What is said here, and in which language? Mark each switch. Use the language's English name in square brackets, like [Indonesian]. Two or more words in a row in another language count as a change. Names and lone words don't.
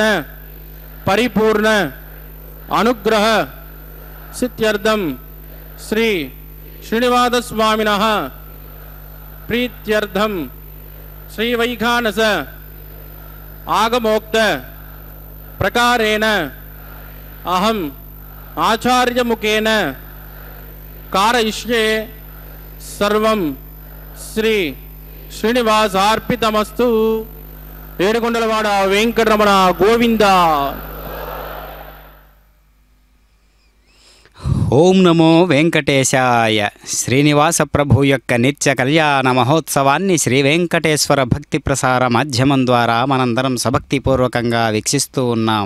[Sanskrit] परिपूर्ण अनुग्रह सिद्ध्यर्थम श्री श्रीनिवासस्वामिनः प्रीत्यर्थम श्री वैखानस आगमोक्त प्रकारेण अहम आचार्य मुखेन कारयिष्ये सर्वं श्री श्रीनिवासार्पितमस्तु. [Telugu] ఏడుకొండలవాడ వెంకటరమణ గోవింద. ఓం నమో వెంకటేశాయ. శ్రీనివాస ప్రభు యొక్క నిత్య కళ్యాణ మహోత్సవాన్ని శ్రీ వెంకటేశ్వర భక్తి ప్రసార మాధ్యమం ద్వారా మనందరం సభక్తిపూర్వకంగా వీక్షిస్తూ ఉన్నాం.